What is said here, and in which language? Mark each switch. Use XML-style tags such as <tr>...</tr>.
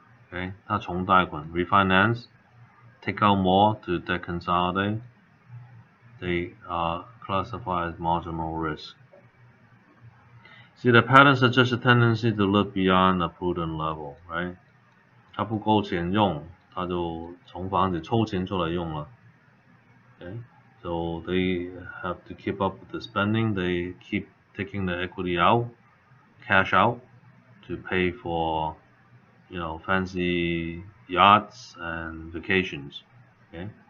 <en>Okay,</en> <zh>他重贷款</zh> <en>refinance, take out more to debt consolidate. They are classified as marginal risk. See, the pattern suggests a tendency to look beyond a prudent level, right?</en> <zh>他不够钱用，他就从房子抽钱出来用了。</zh> <en>Okay, so they have to keep up with the spending. They keep taking the equity out, cash out, to pay for, fancy yachts and vacations. Okay.</en>